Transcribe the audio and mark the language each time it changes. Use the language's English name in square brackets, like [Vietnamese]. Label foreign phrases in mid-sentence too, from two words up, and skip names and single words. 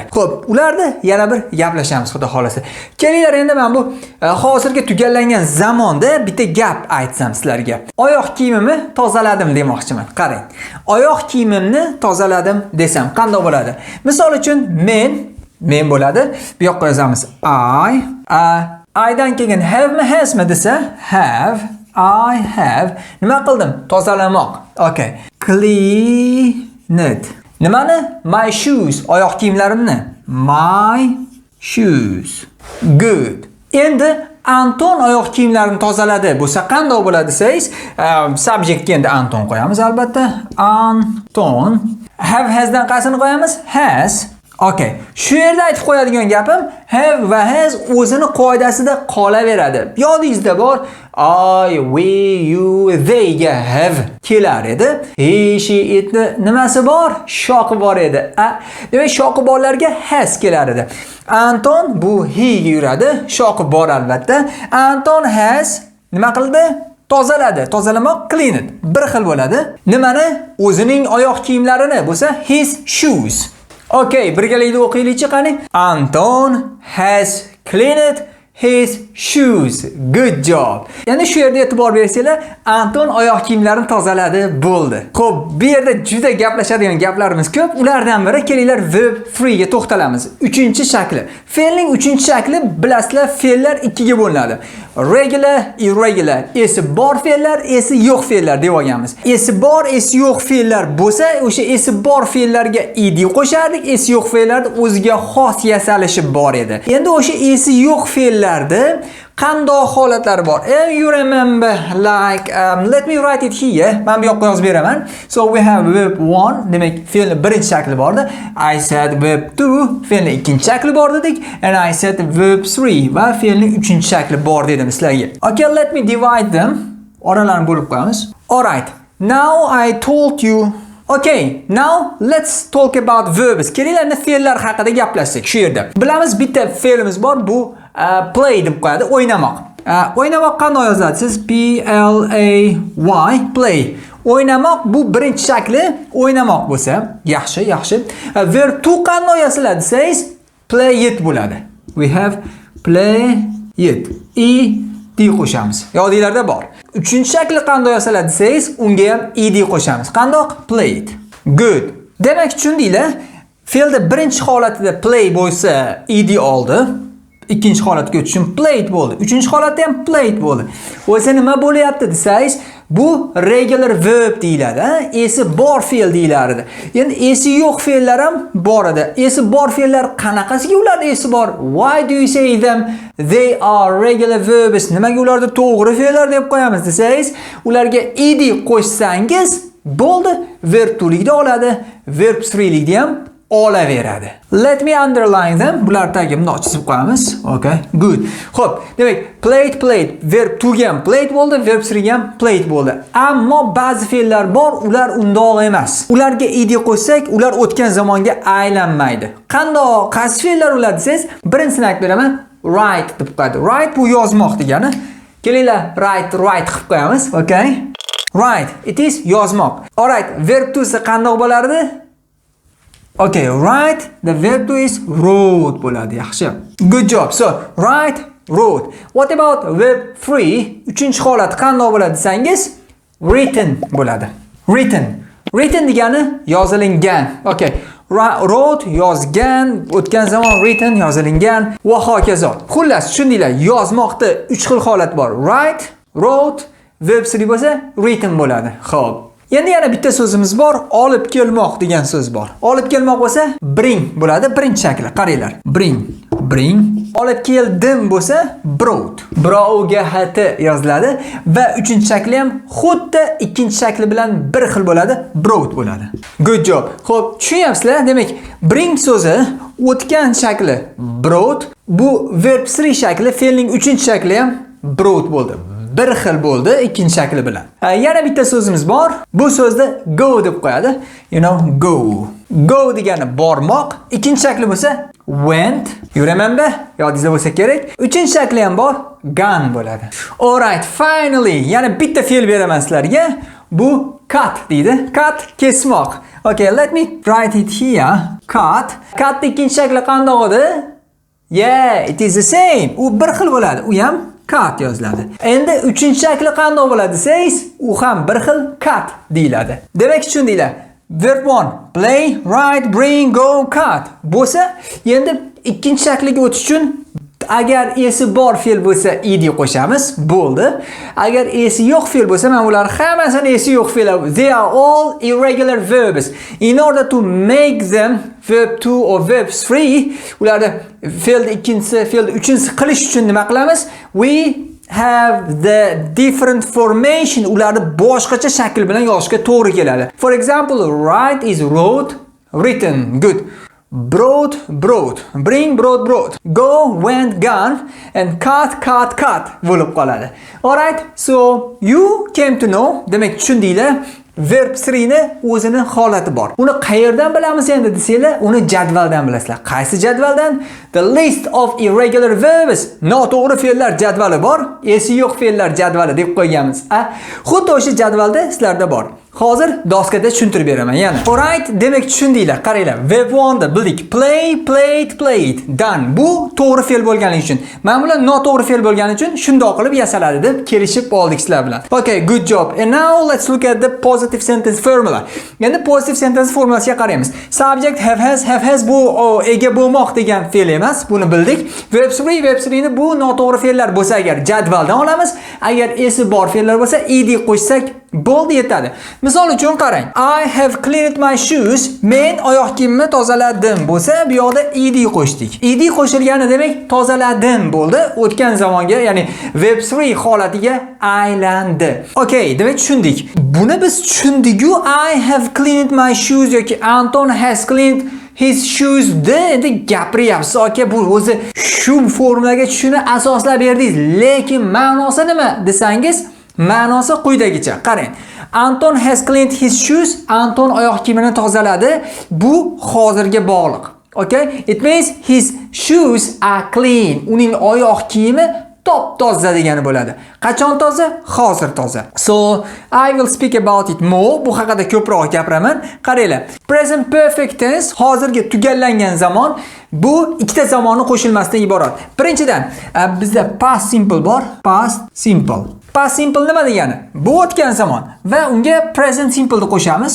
[Uzbek] Xo'p, ularda yana bir gaplashamiz xudo xolasa. Kelinglar, endi men bu hozirga tugallangan zamonda bitta gap aytsam sizlarga. Oyoq kiyimimni tozaladim demoqchiman. Qarang. Oyoq kiyimimni tozaladim desam qanday bo'ladi? Misol uchun men bo'ladi. Bu yoqqa yozamiz I'dan keyin have mi has mi desa, have, [English] I have. [Uzbek] Nima qildim? Tozalamoq. Okay. Cleaned. Nimani? [English] My shoes. [Uzbek] Oyoq kiyimlarimni. [English] My shoes. Good. [Uzbek] Endi Anton oyoq kiyimlarini tozaladi. Bo'lsa qanday bo'ladi desangiz, subjektga endi Anton qo'yamiz albatta. Anton. Have hasdan qaysini qo'yamiz? [English] Has. Okay. [Uzbek] Shu yerda aytib qo'yadigan gapim, have va has o'zini qoidasida qolaveradi. Yodingizda bor, [English] I, we, you, they [Uzbek] ga have kelar edi. [English] He, she, it [Uzbek] nimasi bor? Shoqi bor edi. Demak, shoqi borlarga has kelar edi. Anton bu he ga yuradi, shoqi bor albatta. Anton has nima qildi? Tozaladi. Tozalamoq cleaned. Bir xil bo'ladi. Nimani? O'zining oyoq kiyimlarini bo'lsa [English] his shoes. [Uzbek] Okay, birgalikda o'qiylikchi qani. [English] Anton has cleaned his shoes. Good job. [Uzbek] Endi shu yerda e'tibor bersanglar, Anton oyoq kiyimlarini tozaladi, bo'ldi. Xo'p, bu yerda juda gaplashadigan gaplarimiz ko'p. Ulardan biri kelinglar verb 3 ga to'xtalamiz. 3-shakli. Fe'lning 3-shakli bilasizlar, fe'llar ikkiga bo'linadi. Regular, irregular. Esi bor fe'llar, esi yo'q fe'llar deb olganmiz. Esi bor, esi yo'q fe'llar bo'lsa, o'sha esi bor fe'llarga ed qo'shardik, esi yo'q fe'llarda o'ziga xos yasalishi bor edi. Endi o'sha esi yo'q fe'llarda qanday holatlari bor? [English] You remember like let me write it here. [Uzbek] Men bu yoqqa yozib beraman. [English] So we have verb 1, [Uzbek] demak fe'lning birinchi shakli bor edi. [English] I said verb 2, [Uzbek] fe'lning ikkinchi shakli bor dedik. [English] And I said verb 3 [Uzbek] va fe'lning uchinchi shakli bor dedim sizlarga. [English] Okay, let me divide them. [Uzbek] Oralarni bo'lib qo'yamiz. [English] All right. Now I told you. Okay, now let's talk about verbs. [Uzbek] Kelinglar fe'llar haqida gaplashsak shu yerda. Bilamiz bitta fe'limiz bor, bu play deb qo'yadi, o'ynamoq. O'ynamoq qanday yoziladi? Siz P L A Y play. O'ynamoq bu birinchi shakli o'ynamoq bo'lsa, yaxshi. Verb 2 qanday yoziladi desangiz, [English] play it [Uzbek] bo'ladi. [English] We have play it. [Uzbek] Ed qo'shamiz. Yodinglarda bor. Uchinchi shakli qanday yoziladi desangiz, unga ham ed qo'shamiz. Qandoq? [English] Played. Good. [Uzbek] Demak, tushundinglar? Fe'lda birinchi holatida play bo'lsa, ed oldi. Ikkinchi holatga o'tishim played bo'ldi. Uchinchi holatda ham played bo'ldi. O'sa nima bo'lyapti desangiz, bu regular verb deyiladi, esi bor fe'l deyilardi. Endi esi yo'q fe'llar ham bor edi. Esi bor fe'llar qanaqasiga ular esi bor? [English] Why do you say them? They are regular verbs. [Uzbek] Nimaga ularda to'g'ri fe'llar deb qo'yamiz desangiz, ularga ed qo'shsangiz bo'ldi. Verb 2likda oladi, verb 3likda ham olaveradi. [English] Let me underline them. [Uzbek] Bular tagiga bundoq chizib qo'yamiz. [English] Okay, good. [Uzbek] Xo'p, demak, played, verb 2 ga ham played bo'ldi, verb 3 ga ham played bo'ldi. Ammo ba'zi fe'llar bor, ular undoq emas. Ularga ed qo'shsak, ular o'tgan zamonga aylanmaydi. Qanday, qaysi fe'llar ular desangiz, birinchini aytib beraman. Write deb qo'yadi. Write bu yozmoq degani. Kelinglar, write qilib qo'yamiz. [English] Okay? Write, it is yozmoq. All right, verb 2 [Uzbek] qanday bo'lardi? [English] Okay, write, the verb 2 is wrote bo'ladi, yaxshi. Good job. So, write, wrote. What about verb 3? [Uzbek] Uchinchi holat qanday bo'ladi desangiz, written bo'ladi. Written degani yozilingan. Okay. Wrote yozgan, o'tgan zamon written yozilingan va hokazo. Xullas, tushundinglar, yozmoqda 3 xil holat bor. [English] Write, wrote, [Uzbek] verb 3 bo'lsa written bo'ladi. Xo'p. Endi yana bitta so'zimiz bor, olib kelmoq degan so'z bor. Olib kelmoq bo'lsa bring bo'ladi, birinchi shakli. Qaranglar. Bring. Olib keldim bo'lsa brought. Birovga hati yoziladi va uchinchi shakli ham xuddi ikkinchi shakli bilan bir xil bo'ladi, brought bo'ladi. [English] Good job. [Uzbek] Xo'p, tushunyapsizlar? Demak, bring so'zi o'tgan shakli brought, bu verb 3 shakli, fe'lning uchinchi shakli ham brought bo'ldi. Bir xil bo'ldi ikkinchi shakli bilan. Yana bitta so'zimiz bor. Bu so'zni go deb qo'yadi. [English] You know, go. Go [Uzbek] degani bormoq. Ikkinchi shakli bo'lsa went. [English] You remember? [Uzbek] Yodingizda bo'lsa kerak. Uchinchi shakli ham bor, gone bo'ladi. [English] All right, finally, [Uzbek] yana bitta fe'l beraman sizlarga. Bu cut deydi. Cut kesmoq. [English] Okay, let me write it here. Cut. [Uzbek] Cut ikkinchi shakli qanday edi? [English] Yeah, it is the same. [Uzbek] U bir xil bo'ladi. U ham cut yoziladi. Endi uchinchi shakli qanday bo'ladi desangiz, u ham bir xil cut deyiladi. Demak, tushundinglar. Verb 1 play, write, bring, go, cut bo'lsa, endi ikkinchi shakliga o'tish uchun agar esi bor fe'l bo'lsa ed qo'shamiz, bo'ldi. Agar esi yo'q fe'l bo'lsa, men ular hammasini esi yo'q fe'l. [English] They are all irregular verbs. In order to make them verb 2 or verb 3, [Uzbek] ularni fe'lni ikkinchisi, fe'lni uchinchisi qilish uchun nima qilamiz? [English] We have the different formation. [Uzbek] Ularni boshqacha shakl bilan yozishga to'g'ri keladi. [English] For example, write is wrote, written. Good. Brought, bring, brought, go, went, gone, and cut [Uzbek] bo'lib qoladi. [English] Alright, so you came to know, [Uzbek] demak tushundinglar, verb 3 ni o'zini holati bor. Uni qayerdan bilamiz endi desanglar, uni jadvaldan bilasizlar. Qaysi jadvaldan? [English] The list of irregular verbs. [Uzbek] Noto'g'ri fe'llar jadvali bor, esi yo'q fe'llar jadvali deb qo'yganmiz. Xuddi o'sha jadvalda sizlarda bor. hozir doskada tushuntirib beraman yana. Alright, demak tushundinglar. Qaranglar. Verb 1 da bildik. [English] Play, played, played. Done. [Uzbek] Bu to'g'ri fe'l bo'lgani uchun. Men bilan noto'g'ri fe'l bo'lgani uchun shundoq qilib yasaladi deb kelishib oldik sizlar bilan. [English] Okay, good job. And now let's look at the positive sentence formula. [Uzbek] Endi [English] positive sentence [Uzbek] formulasiga qaraymiz. [English] Subject have has [Uzbek] bu ega bo'lmoq degan fe'l emas. Buni bildik. Verb 3 ni bu noto'g'ri fe'llar bo'lsa agar jadvaldan olamiz. Agar esi bor fe'llar bo'lsa ed qo'shsak bo'ldi yetadi. Misol uchun qarang. [English] I have cleaned my shoes. [Uzbek] Men oyoq kiyimimni tozaladim bo'lsa, bu yoqda ed qo'shdik. Ed qo'shilgani demak tozaladim bo'ldi. O'tgan zamonga, ya'ni verb 3 holatiga aylandi. Okay, demak tushundik. Buni biz tushundik-ku. [English] I have cleaned my shoes [Uzbek] yoki [English] Anton has cleaned his shoes [Uzbek] de endi gapiryapsiz aka, bu o'zi shu formulaga tushuni asoslab berdingiz. Lekin ma'nosi nima desangiz, ma'nosi quyidagicha. Qarang. [English] Anton has cleaned his shoes. [Uzbek] Anton oyoq kiyimini tozaladi. Bu hozirga bog'liq. Okay? [English] It means his shoes are clean. [Uzbek] Uning oyoq kiyimi top-toza degani bo'ladi. Qachon toza? Hozir toza. [English] So, I will speak about it more. [Uzbek] Bu haqida ko'proq gapiraman. Qaranglar. [English] Present perfect tense [Uzbek] hozirga tugallangan zamon. Bu ikkita zamonni qo'shilmasidan iborat. Birinchidan, bizda [English] past simple [Uzbek] bor. [English] Past simple. Past simple [Uzbek] nima degani? Bu o'tgan zamon va unga [English] present simple [Uzbek] ni qo'shamiz.